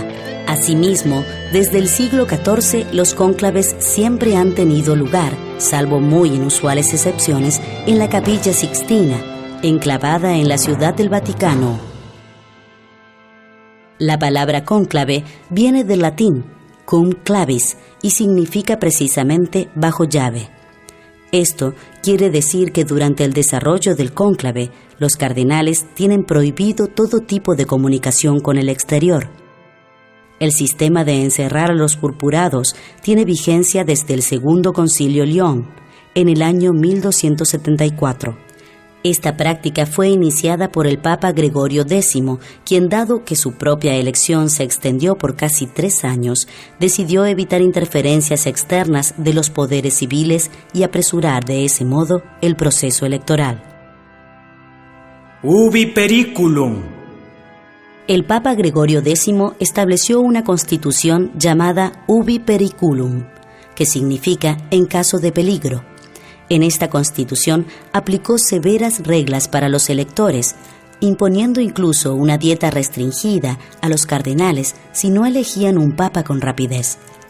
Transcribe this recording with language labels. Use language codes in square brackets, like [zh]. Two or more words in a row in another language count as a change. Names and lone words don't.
[es] Asimismo, desde el siglo XIV los cónclaves siempre han tenido lugar, salvo muy inusuales excepciones, en la Capilla Sixtina, enclavada en la Ciudad del Vaticano. La palabra cónclave viene del latín [la] cum clavis [es] y significa precisamente bajo llave. Esto quiere decir que durante el desarrollo del cónclave, los cardenales tienen prohibido todo tipo de comunicación con el exterior. El sistema de encerrar a los purpurados tiene vigencia desde el Segundo Concilio León, en el año 1274. Esta práctica fue iniciada por el Papa Gregorio X, quien, dado que su propia elección se extendió por casi 3 años, decidió evitar interferencias externas de los poderes civiles y apresurar de ese modo el proceso electoral. [la] Ubi periculum. [es] El Papa Gregorio X estableció una constitución llamada [la] Ubi periculum, [es] que significa en caso de peligro. En esta constitución aplicó severas reglas para los electores, imponiendo incluso una dieta restringida a los cardenales si no elegían un papa con rapidez.